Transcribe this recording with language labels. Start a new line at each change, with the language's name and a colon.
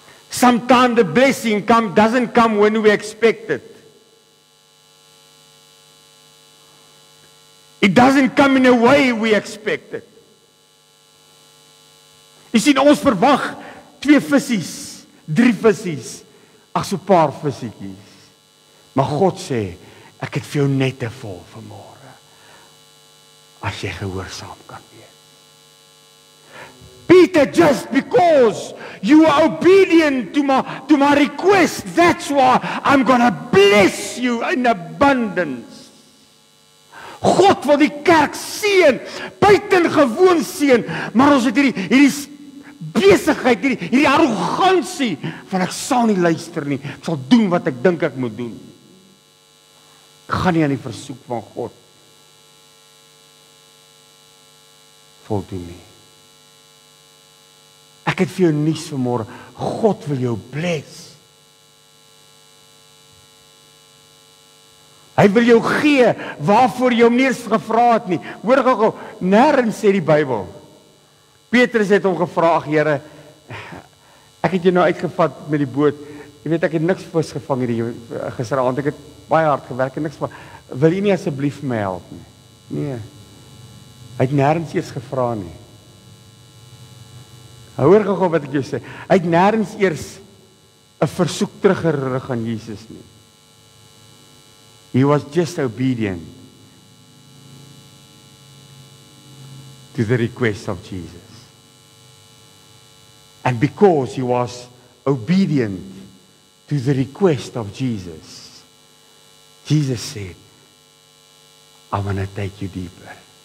English: Sometimes the blessing doesn't come when we expect it. It doesn't come in a way we expect it.
Afrikaans: Jy sien, ons verwag 2 visies, 3 visies, ag so 'n paar visiekies. Maar God sê, ek het vir jou nette vol vanmôre. As jy gehoorsaam kan wees.
English: Peter, just because you are obedient to my request, that's why I'm gonna bless you in abundance.
Afrikaans: God wil die kerk seën, buitengewoon seën, maar ons het hierdie besigheid, hierdie arrogansie van ek sal nie luister nie, ek sal doen wat ek dink ek moet doen. Ek gaan nie aan die versoek van God voldoen nie. Ek het vir jou nuus vanmôre, God wil jou bless. Hy wil jou gee waarvoor jy hom nie eens gevra het nie. Hoor gou, nêrens sê die Bybel. Petrus het hom gevra, Here, ek het jou nou uitgevat met die boot. Jy weet ek het niks vis gevang hierdie gisteraand. Ek het baie hard gewerk en niks van. Wil jy nie asseblief my help nie? Nee. Hy het nêrens eers gevra nie. Hoor gou wat ek jou sê. Hy het nêrens eers 'n versoek teruggerig aan Jesus nie.
English: He was just obedient to the request of Jesus. And because he was obedient to the request of Jesus, Jesus said, I want to take you deeper.